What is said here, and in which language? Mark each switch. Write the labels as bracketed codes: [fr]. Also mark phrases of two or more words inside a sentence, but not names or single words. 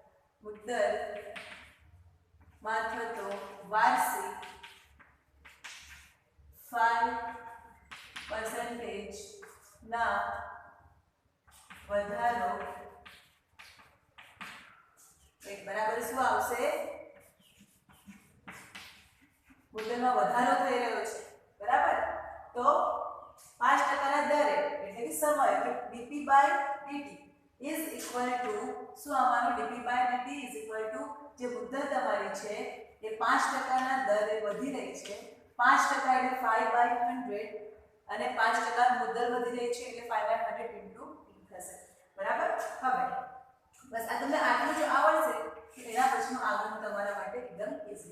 [gu] મુદ્દલમાં થતો વાર્ષિક 5% ના વધારો બરાબર શું આવશે મુદ્દલમાં વધારો થઈ રહ્યો છે બરાબર તો 5% ના દરે એટલે કે સમય એટલે [en] dp/dt is equal to [gu] શું આવવાનું [en] dp/dt is equal to [gu] જે મુદ્દલ તમારી છે એ 5% ના દરે વધી રહી છે 5% એટલે 5/100 અને 5% મુદ્દલ વધી રહી છે એટલે 5/100 into t થશે બરાબર હવે બસ આ તમને આટલું જો આવડશે તો એના પછીનું આગળનું તમારા માટે એકદમ ઈઝી